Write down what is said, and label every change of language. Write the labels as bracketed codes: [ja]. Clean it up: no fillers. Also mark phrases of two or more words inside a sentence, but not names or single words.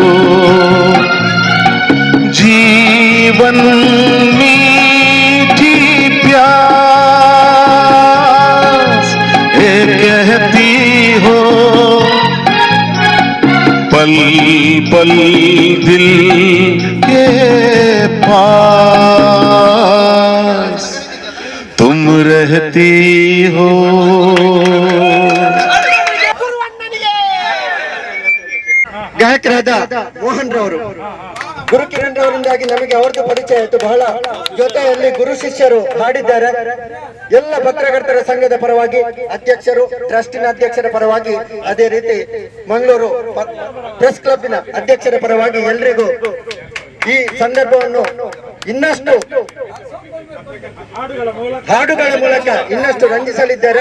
[hi] जीवन मीठी प्यास ये कहती हो, पल पल दिल के पास तुम रहती हो। [kn] ಗಾಯಕರಾದ ಮೋಹನ್ ರವರು, ಗುರುಕಿರಣ್ ರವರಿಂದಾಗಿ ನಮಗೆ ಅವ್ರದ್ದು ಪರಿಚಯ ಆಯಿತು. ಬಹಳ ಜೊತೆಯಲ್ಲಿ ಗುರು ಶಿಷ್ಯರು ಹಾಡಿದ್ದಾರೆ. ಎಲ್ಲ ಪತ್ರಕರ್ತರ ಸಂಘದ ಪರವಾಗಿ ಅಧ್ಯಕ್ಷರು, ಟ್ರಸ್ಟಿನ ಅಧ್ಯಕ್ಷರ ಪರವಾಗಿ, ಅದೇ ರೀತಿ ಮಂಗಳೂರು ಪ್ರೆಸ್ ಕ್ಲಬ್ನ ಅಧ್ಯಕ್ಷರ ಪರವಾಗಿ ಎಲ್ರಿಗೂ ಈ ಸಂದರ್ಭವನ್ನು ಇನ್ನಷ್ಟು ಹಾಡುಗಳ ಮೂಲಕ ಇನ್ನಷ್ಟು ರಂಜಿಸಲಿದ್ದಾರೆ.